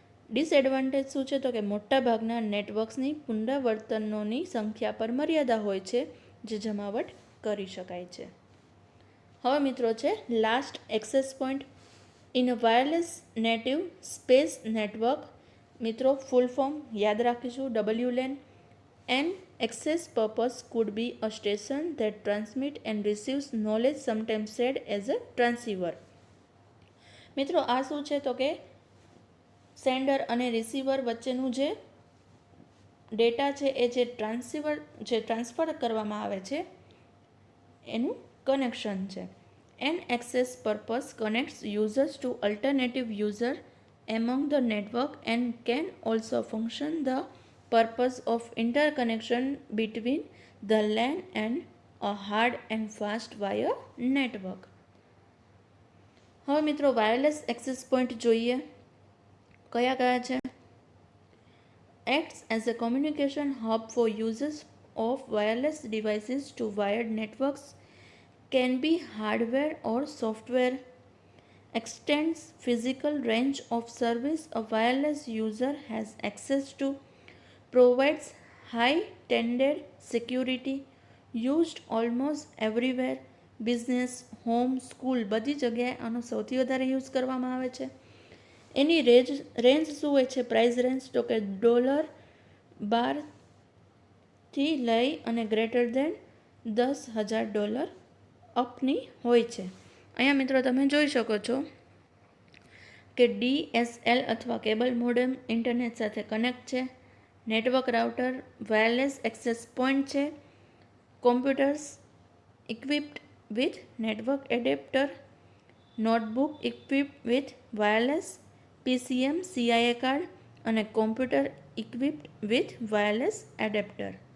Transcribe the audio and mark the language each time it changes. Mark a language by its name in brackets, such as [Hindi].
[Gujarati] Disadvantage શું છે? તો કે મોટાભાગના નેટવર્ક્સની પુનરાવર્તનોની સંખ્યા પર મર્યાદા હોય છે જે જમાવટ કરી શકાય છે. હવે મિત્રો છે [English] Last access point in a wireless native space network. [Gujarati] મિત્રો ફૂલ ફોર્મ યાદ રાખીશું. WLAN. [English] An access purpose could be a station that transmits and receives knowledge, sometimes said as a transceiver. [Gujarati] મિત્રો આ શું છે? તો કે સેન્ડર અને રિસીવર વચ્ચેનું જે ડેટા છે એ જે ટ્રાન્સફર કરવામાં આવે છે એનું કનેક્શન છે. [English] An access purpose connects users to alternative user among the network and can also function the purpose of interconnection between the LAN and a hard and fast wire network. [Gujarati] હવે મિત્રો wireless access point જોઈએ કયા કયા છે? [English] Acts as a communication hub for users of wireless devices to wired networks, can be hardware or software. extends physical range of service a wireless user has access to, provides high tended security, used almost everywhere, [Gujarati] business, home, school બધી જગ્યાએ આનો સૌથી વધારે use કરવામાં આવે છે. એની range શું હોય છે, પ્રાઇસ રેન્જ, તો કે $12થી લઈ અને ગ્રેટર દેન $10,000 અપની હોય છે. અહીંયા મિત્રો તમે જોઈ શકો છો કે DSL અથવા કેબલ મોડેમ ઇન્ટરનેટ સાથે કનેક્ટ છે, network router, wireless access point છે, [English] computers equipped with network adapter, notebook equipped with wireless PCM CIA card [Gujarati] અને [English] Computer equipped with wireless adapter.